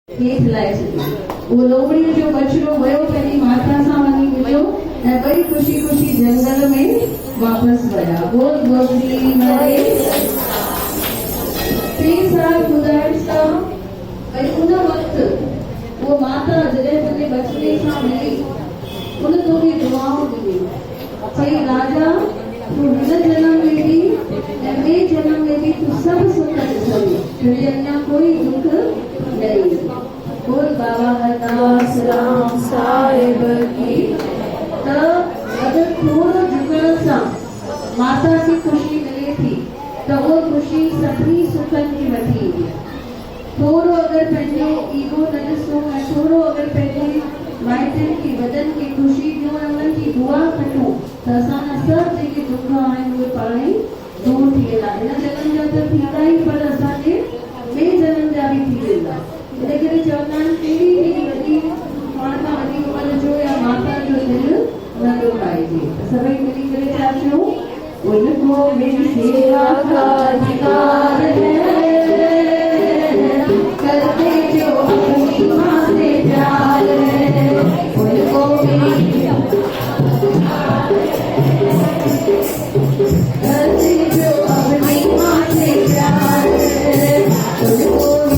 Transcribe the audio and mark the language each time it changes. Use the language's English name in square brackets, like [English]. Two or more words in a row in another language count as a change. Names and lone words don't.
[Sindhi] हेठि लाइ छॾियो। उहो लोमड़ीअ जो बछड़ो वियो पंहिंजी माता सां वञी मिलियो ऐं ॿई ख़ुशी ख़ुशी जंगल में वापसि विया। बोल गोत्री मरे 3 साल गुज़ारिस था। भई उन वक़्तु वो माता जॾहिं पंहिंजे बछड़े सां मिली उन तोखे दुआऊं ॾिनी, चई राजा तूं हिन जनम में बि ऐं ॿिए जनम में बि तूं सभु सुख ॾिसंदी, तुंहिंजे अञा कोई दुख न ईंदो। [Hindi] बोल बाबा हरदास राम साहिब की। [Sindhi] त अगरि थोरो झुकण सां माता खे ख़ुशी मिले थी त उहा ख़ुशी सभिनी सुखनि खे वठी ईंदी आहे। थोरो अगरि पंहिंजो ईगो न ॾिसूं ऐं थोरो अगरि पंहिंजे माइटनि खे वॾनि खे ख़ुशी ॾियूं ऐं उन्हनि जी दुआ कयूं त असांजा सभु जेके दुख आहिनि उहे पाण ई दूर थी वेंदा। हिन जनम जा त थींदा ई, पर असांजे ॿिए जनम जा बि थी वेंदा। इन करे चवंदा आहिनि कहिड़ी बि वॾी पाण खां वॾी उमिरि जो या माता जो दिलि न दुखाइजे। सभई मिली करे छा चयूं, [Hindi] उनको मेरी सेवा का अधिकार है, करते जो अपनी माँ से प्यार है, उनको मेरी करते जो अपनी माँ से प्यार है, उनको